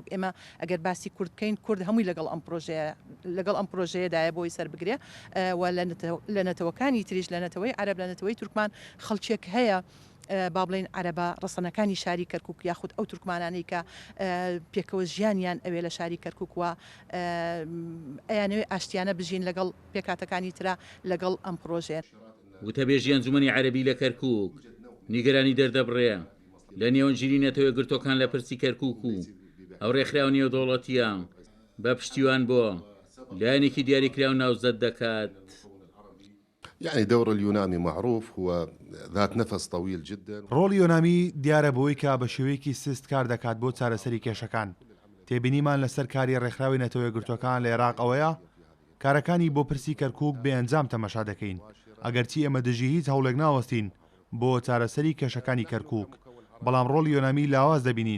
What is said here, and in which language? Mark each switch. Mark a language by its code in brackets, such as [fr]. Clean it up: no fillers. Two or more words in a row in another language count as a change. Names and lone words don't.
[ckb] ئێمە ئەگەر باسی کورد بکەین، کورد هەمووی لەگەڵ ئەم پرۆژەیەدایە بۆی سەر بگرێ و لە نەتەوەکانی تریش لە نەتەوەی عەرەب لە نەتەوەی تورکمان خەڵکێک هەیە با بڵێن عەرەبە ڕەسەنەکانی شاری کەرکووک یاخود ئەو تورکمانانەی کە پێکەوە ژیانیان ئەوێ لە شاری کەرکووک وە ئەیانەوێ ئاشتیانە بژین لەگەڵ پێکاتەکانی ترا لەگەڵ ئەم پرۆژێن. وتەبێژی ئەنجومەنی عەرەبی لە کەرکووک نیگەرانی دەردەبڕێ لە نێوەنجیری نەتەوەی گرتوەکان لە پرسی کەرکووک و ئەو ڕێکخراو نێودەوڵەتیە بە پشتیوان بۆ لایەنێکی دیاریکراو ناوزەت دەکات. [ar] يعني دور اليونامي معروف هو ذات نفس طويل جدا. [ckb] ڕۆڵی یۆنامی دیارە بۆی کە بە شێوەیەکی سست کار دەکات بۆ چارەسەری کێشەکان. تێبینیمان لەسەر کاری ڕێکخراوی نەتەوەی گرتوەکان لە عێراق ئەوەیە کارەکانی بۆ پرسی کەرکووک بێئەنجام تەمەشا دەکەین، ئەگەرچی ئێمە دژی هیچ هەوڵێک ناوەستین بۆ چارەسەری کێشەکانی کەرکووک، بەڵام ڕۆڵی یۆنامی لاواز دەبینین.